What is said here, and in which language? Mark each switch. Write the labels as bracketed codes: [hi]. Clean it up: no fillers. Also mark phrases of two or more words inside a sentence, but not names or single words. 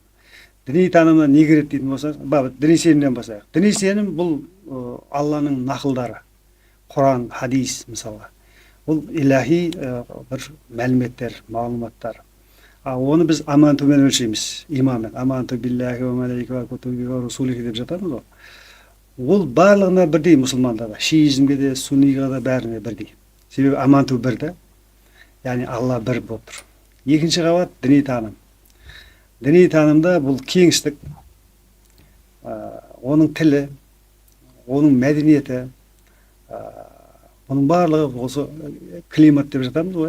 [kk] Діни танымына не кіреді дейтін болсақ, діни сенімнен бастайық. Діни сенім бұл Алланың нақылдары, Құран, хадис мысалға. Бұл илахи бір мәліметтер, мағлұматтар. Оны біз амантумен өлшейміз, иманмен. [ar] آمنت بالله وملائكته وكتبه ورسله [kk] деп жатамыз ғой. Ол барлығына бірдей мұсылманда да, шиизмге де, сунниға да бәріне бірдей. Себебі аманту бір де, яғни Алла бір болып тұр. Екінші қабат діни таным. Діни танымда бұл кеңістік, оның тілі, оның мәдениеті, оның барлығы осы климат деп жатамыз ғой.